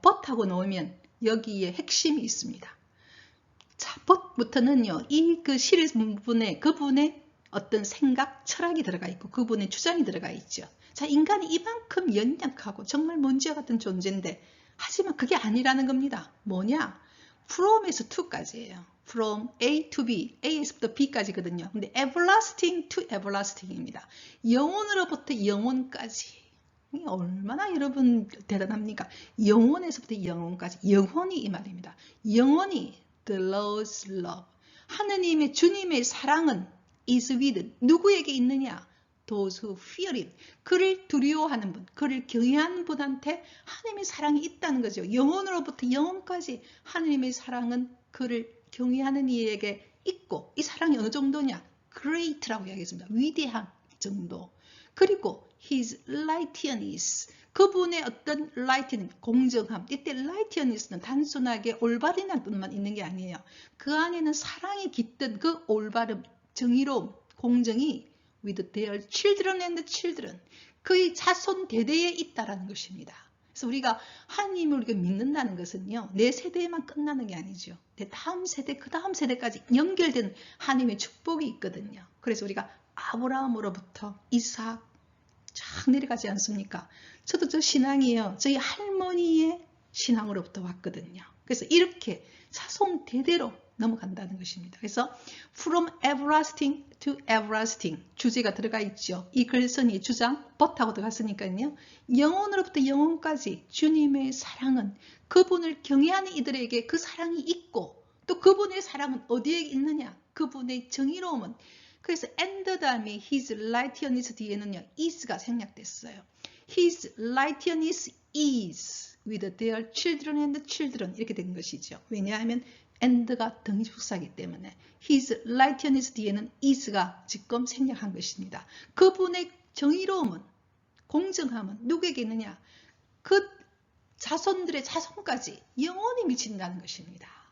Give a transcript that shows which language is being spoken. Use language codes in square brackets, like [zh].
[ko] but하고 나오면 여기에 핵심이 있습니다. 자, but부터는요. 이 그 시리 부분에 그분의 어떤 생각, 철학이 들어가 있고 그분의 주장이 들어가 있죠. 자, 인간이 이만큼 연약하고 정말 먼지와 같은 존재인데 하지만 그게 아니라는 겁니다. 뭐냐? from에서 to까지예요. [en] from A to B, [ko] A에서부터 B까지거든요. 근데 [en] everlasting to everlasting [ko] 입니다. 영원으로부터 영원까지. 얼마나 여러분 대단합니까? 영원에서부터 영원까지. 영원히 이 말입니다. 영원히 [en] the Lord's love. [ko] 하느님의 주님의 사랑은 [en] is with [ko] 누구에게 있느냐? [en] those who fear him. [ko] 그를 두려워하는 분, 그를 경외하는 분한테 하나님의 사랑이 있다는 거죠. 영원으로부터 영원까지 하나님의 사랑은 그를 경외하는 이에게 있고 이 사랑이 어느 정도냐? great라고 이야기했습니다. 위대한 정도. [en] 그리고 his righteousness. [ko] 그분의 어떤 righteousness, 공정함. 이때 righteousness는 단순하게 올바르다는 뜻만 있는 게 아니에요. 그 안에는 사랑이 깃든 그 올바름, 정의로움, 공정이 [en] with their children and children. [ko] 그의 자손 대대에 있다라는 것입니다. 그래서 우리가 하나님을 우리가 믿는다는 것은요. 내 세대에만 끝나는 게 아니죠. 내 다음 세대, 그 다음 세대까지 연결된 하나님의 축복이 있거든요. 그래서 우리가 아브라함으로부터 이삭 쫙 내려가지 않습니까? 저도 저 신앙이에요. 저희 할머니의 신앙으로부터 왔거든요. 그래서 이렇게 자손 대대로 넘어간다는 것입니다. 그래서 [en] from everlasting to everlasting [ko] 주제가 들어가 있죠. 이 글선이 주장 but하고 들어갔으니까요. 영원으로부터 영원까지 주님의 사랑은 그분을 경외하는 이들에게 그 사랑이 있고 또 그분의 사랑은 어디에 있느냐? 그분의 정의로움은 그래서 and 다음에 [en] his righteousness [ko] 뒤에는요. is가 생략됐어요. [en] his righteousness is with their children and children [ko] 이렇게 된 것이죠. 왜냐하면 and가 등수사이기 때문에 [en] his righteousness [ko] 뒤에는 is가 지금 생략한 것입니다. 그분의 정의로움은 공정함은 누구에게 있느냐? 그 자손들의 자손까지 영원히 미친다는 것입니다.